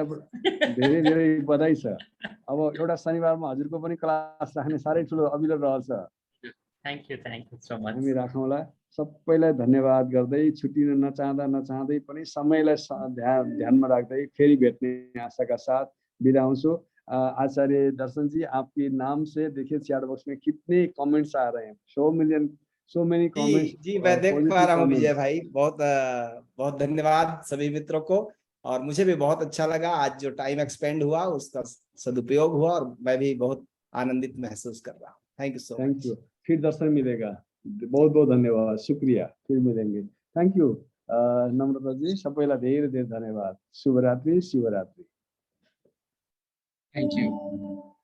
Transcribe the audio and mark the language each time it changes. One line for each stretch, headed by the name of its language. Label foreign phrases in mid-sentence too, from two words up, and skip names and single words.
Nepali: धेरै धेरै बधाई छ। अब एउटा शनिबारमा हजुरको पनि क्लास राख्ने साह्रै ठुलो अभिलो रहन्छ।
English: thank you so much.
Nepali: हामी राखौँला। सबैलाई धन्यवाद गर्दै छुट्टिन नचाहँदै पनि समयलाई ध्यानमा राख्दै फेरि भेट्ने आशाका साथ बिदा हुन्छु।
Hindi: आचार्य दर्शन जी, आपके नाम से देखिए
English: chat box
Hindi: में कितने कमेंट्स आ रहे हैं,
English: so many comments.
Hindi: जी मैं देख पा रहा हूँ विजय भाई, बहुत बहुत धन्यवाद सभी मित्रों को। और मुझे भी बहुत अच्छा लगा, आज जो
English: time expend
Hindi: हुआ उसका सदुपयोग हुआ और मैं भी बहुत आनंदित महसूस कर रहा हूँ।
English: thank you so much.
Hindi: फिर दर्शन मिलेगा, बहुत बहुत धन्यवाद, शुक्रिया, फिर मिलेंगे।
English: thank you नम्रता जी,
Nepali: सबैलाई धेरै धेरै धन्यवाद। शुभरात्रि।
English: thank you.